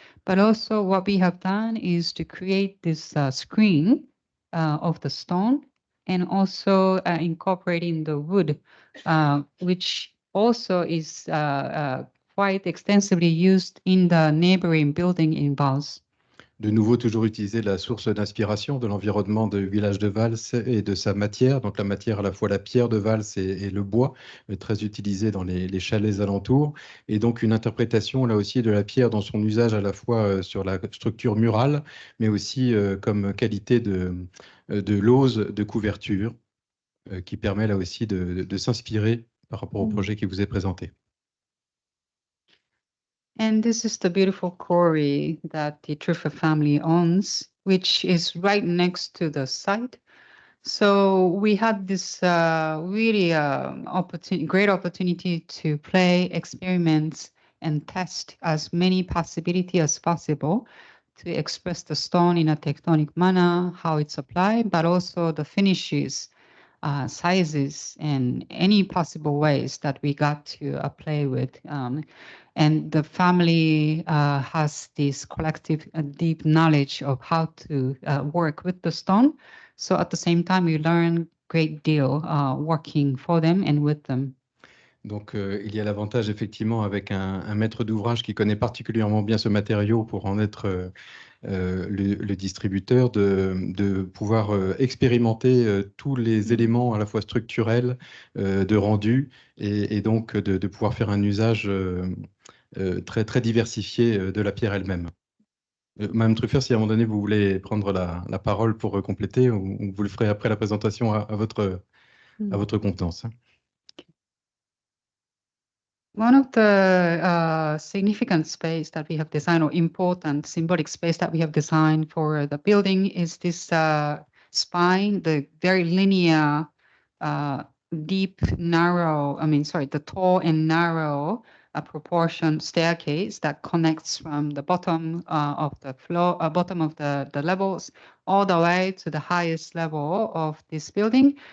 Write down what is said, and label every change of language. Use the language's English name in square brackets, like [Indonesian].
[English] But also what we have done is to create this screen of the stone and also incorporating the wood, which also is quite extensively used in the neighboring building in Vals. [French] De nouveau, toujours utiliser la source d'inspiration de l'environnement du village de Vals et de sa matière. Donc la matière, à la fois la pierre de Vals et le bois, très utilisé dans les chalets alentours. Et donc une interprétation là aussi de la pierre dans son usage à la fois sur la structure murale, mais aussi comme qualité de l'ose de couverture, qui permet là aussi de s'inspirer par rapport au projet qui vous est présenté. [English] And this is the beautiful quarry that the Truffer family owns, which is right next to the site. So we had this really great opportunity to play, experiment, and test as many possibilities as possible to express the stone in a tectonic manner, how it's applied, but also the finishes, sizes, and any possible ways that we got to play with. And the family has this collective deep knowledge of how to work with the stone. So at the same time, we learn a great deal working for them and with them. [French] Donc, il y a l'avantage, effectivement, avec un maître d'ouvrage qui connaît particulièrement bien ce matériau pour en être le distributeur, de pouvoir expérimenter tous les éléments à la fois structurels, de rendu, et donc de pouvoir faire un usage très, très diversifié de la pierre elle-même. Madame Truffert, si à un moment donné vous voulez prendre la parole pour compléter, ou vous le ferez après la présentation à votre contenance. [English] One of the significant space that we have designed, or important symbolic space that we have designed for the building, is this spine, the very linear, deep, narrow, the tall and narrow proportion staircase that connects from the bottom of the floor, bottom of the levels, all the way to the highest level of this building.